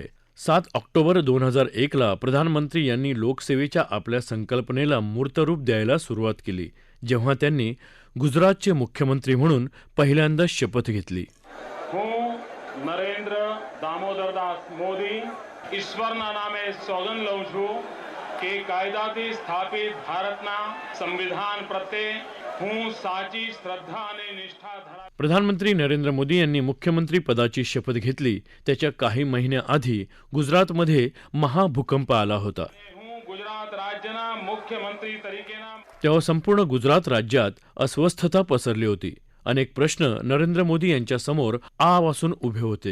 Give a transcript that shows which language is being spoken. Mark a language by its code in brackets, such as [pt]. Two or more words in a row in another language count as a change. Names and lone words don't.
[mr] 7 ऑक्टोबर 2001 ला प्रधानमंत्री यांनी लोकसेवेच्या आपल्या संकल्पनेला मूर्तरूप द्यायला सुरुवात केली, जेव्हा त्यांनी गुजरातचे मुख्यमंत्री म्हणून पहिल्यांदा शपथ घेतली. [gu] नरेंद्र दामोदरदास मोदी ईश्वરના નામે સોગંદ લઉં છું કે કાયદાથી સ્થાપિત ભારતના સંવિધાન પ્રત્યે હું સાચી શ્રદ્ધા અને નિષ્ઠા ધરાવું. [mr] प्रधानमंत्री नरेंद्र मोदी यांनी मुख्यमंत्री पदाची शपथ घेतली त्याच्या काही महिन्याआधी गुजरातमध्ये महाभूकंप आला होता. [gu] ગુજરાત રાજ્યના મુખ્યમંત્રી તરીકેના [mr] तेव्हा संपूर्ण गुजरात राज्यात अस्वस्थता पसरली होती. अनेक प्रश्न नरेंद्र मोदी यांच्या समोर आवासून उभे होते.